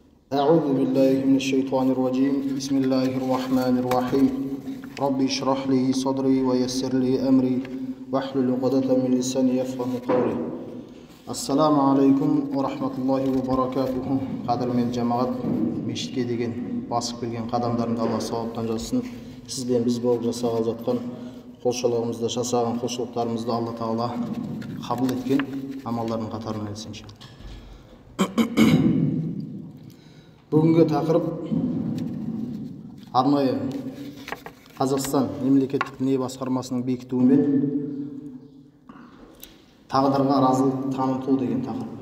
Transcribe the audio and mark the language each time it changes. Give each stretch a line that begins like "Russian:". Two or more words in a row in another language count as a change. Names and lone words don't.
Arabic: أعوذ بالله من الشيطان الرجيم بسم الله الرحمن الرحيم ربي اشرح لي صدري ويسر لي أمري واحلل عقدة من لساني يفقهوا قولي السلام عليكم ورحمة الله وبركاته.
Kazakh: Qadırmen cemaat, mешітке деген басып келген қадамдарыңды Алла сауаптан жазсын. Сіз бен біз болып жасағалы жатқан құлшылығымызды, жасаған құлшылықтарымызды Алла Тағала қабыл еткен амалдардың қатарына ілсін иншалла. Бүгінгі тақырып арнайы Қазақстан мемлекеттік діни басқармасының бекітуімен тағдырға разылық таныту деген тақырып.